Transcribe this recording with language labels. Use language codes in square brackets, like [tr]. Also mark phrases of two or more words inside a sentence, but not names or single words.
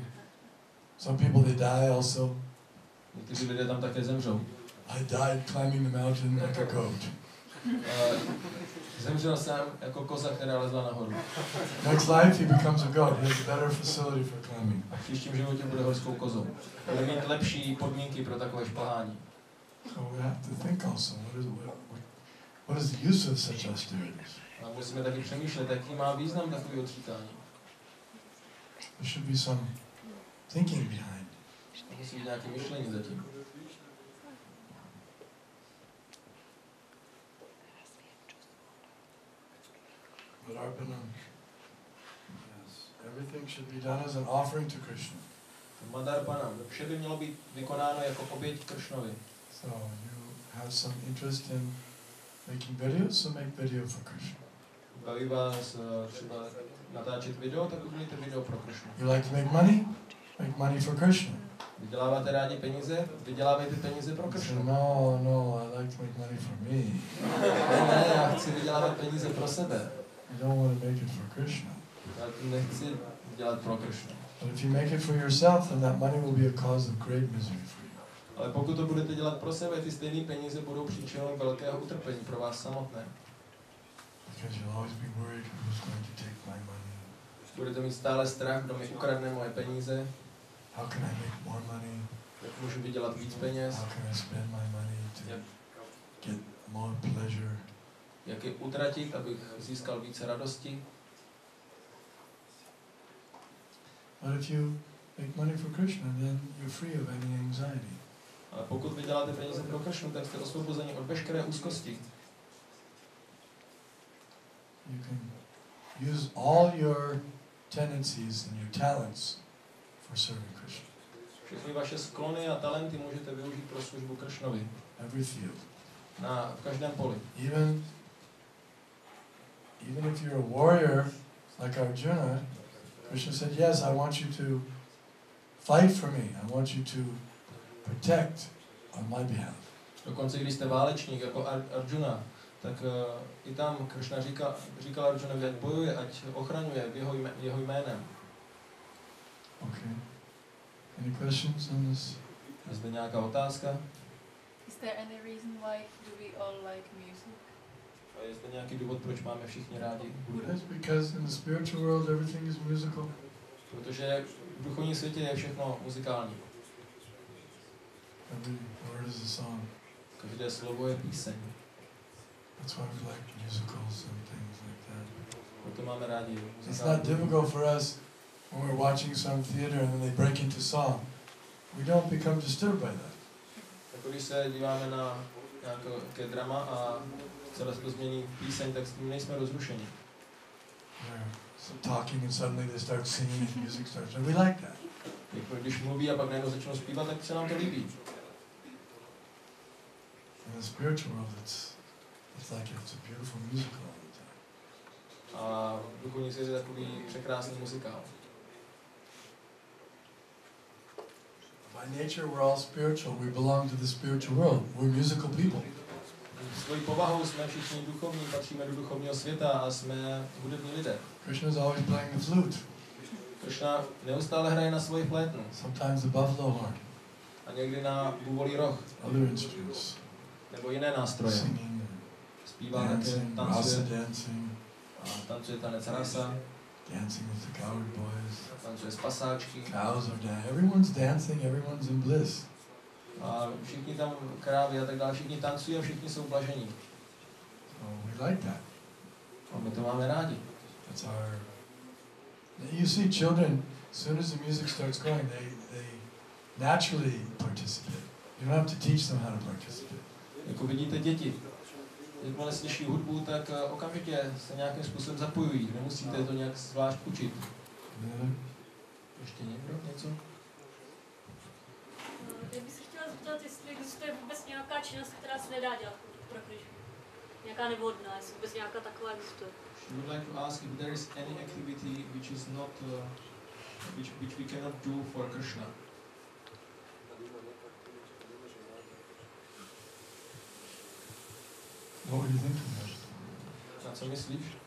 [en] Some people, they die also. [cs] Někteří lidé tam také zemřou. [en] I died climbing the mountain like a goat. [cs] Zemřel jsem jako koza, která lezla nahoru. [en] Next life he becomes a goat. He has a better facility for climbing. [cs] A v příštím životě bude horskou kozou. Bude mít lepší podmínky pro takové šplhání. [en] So we have to think also, what is the use of such austerities? [cs] A musíme taky přemýšlet, jaký má význam takový odříkání. [en] There should be some thinking behind. [cs] Musí být nějaké myšlení zatím. [en] But Arpanam, yes, everything should be done as an offering to Krishna. Madarpanam. [cs] Vše by mělo být vykonáno jako oběť Kršnovi. [en] So you have some interest in making videos, so make video for Krishna. [cs] Baví vás třeba natáčet video, tak udělejte video pro Krishnu. [en] You like to make money for Krishna. [cs] Vyděláváte rádi peníze? Vydělávejte peníze pro Krishnu. [en] No, I like to make money for me. [cs] Ne, já chci vydělávat peníze pro sebe. [en] I don't want to make it for Krishna. [cs] Já to nechci dělat pro Krishnu. [en] But if you make it for yourself, then that money will be a cause of great misery for you. [cs] Ale pokud to budete dělat pro sebe, ty stejné peníze budou příčinou velkého utrpení pro vás samotné. [en] Because you'll always be worried who's going to take my money. [cs] Budete mít stále strach, kdo mi ukradne moje peníze. [en] How can I make more money? [cs] Jak můžu vydělat víc peněz? [en] How can I spend my money to get more pleasure? [cs] Jak je utratit, abych získal více radosti? [en] But if you make money for Krishna, then you're free of any anxiety. [cs] Ale pokud vyděláte peníze pro Krishnu, tak jste osvobozeni od veškeré úzkosti. [en] You can use all your tendencies and your talents for serving Krishna. [cs] Všechny vaše sklony a talenty můžete využít pro službu Krishnovi. [en] Every field. [cs] V každém poli. [en] Even if you're a warrior like Arjuna, Krishna said, yes, I want you to fight for me. I want you to protect on my behalf. [cs] Dokonce když jste válečník jako Arjuna, tak i tam Krishna říkal Arjunovi, ať bojuje, ať ochraňuje jeho jménem. [en] Okay. Any questions on this? [cs] Je zde nějaká otázka? [en] Is there any reason why do we all like music? [cs] A je zde nějaký důvod, proč máme všichni rádi hudbu? [en] Yes, because in the spiritual world everything is musical. [cs] Protože v duchovním světě je všechno muzikální. [en] Every word is a song. [cs] Každé slovo je píseň. [en] That's why we like musicals and things like that. [cs] Proto máme rádi [en] It's [cs] muzikální. [en] not difficult for us when we're watching some theater and then they break into song. We don't become disturbed by that. [cs] Jako když se díváme na nějaké drama a celé se to změní v píseň, tak s tím nejsme rozrušeni. [en] They're talking and suddenly they start singing and music starts. And we like that. [cs] Jako když mluví a pak najednou začnou zpívat, tak se nám to líbí. [en] In the spiritual world, it's like it's a beautiful musical all the time. [cs] A v duchovní světě je takový překrásný muzikál. [en] By nature, we're all spiritual. We belong to the spiritual world. We're musical people. [cs] Svojí povahou jsme všichni duchovní, patříme do duchovního světa a jsme hudební lidé. [en] Krishna is always playing the flute. [cs] Krishna neustále hraje na svoji flétnu. [en] Sometimes the buffalo horn. [cs] A někdy na bůvolí roh. [en] Other instruments. [cs] Nebo jiné nástroje. [en] Singing, [cs] Zpívá také, [en] dancing, rasa [cs] tancuje. [en] dancing. [cs] Tancuje tanec rasa. [en] Dancing with the cowherd boys. [cs] Tancuje z pasáčky. [en] Cows are dancing. Everyone's dancing. Everyone's in bliss. [cs] A všichni tam krávy a tak dále, všichni tancují a všichni jsou blažení. [en] So we like that. [cs] A my to máme rádi. [en] That's our. You see, children, as soon as the music starts going, they naturally participate. You don't have to teach them how to participate. [cs] Jako vidíte děti, jakmile slyší hudbu, tak okamžitě se nějakým způsobem zapojují. Nemusíte to nějak zvlášť učit. Ještě někdo něco? Já bych se chtěla zeptat, jestli existuje vůbec nějaká činnost, která se nedá dělat pro Krishnu. Nějaká nevhodná, jestli vůbec nějaká taková existuje. [en] She would like to ask if there is any activity which is not, which we cannot do for Krishna. What would you think of that? [cs] Na co myslíš?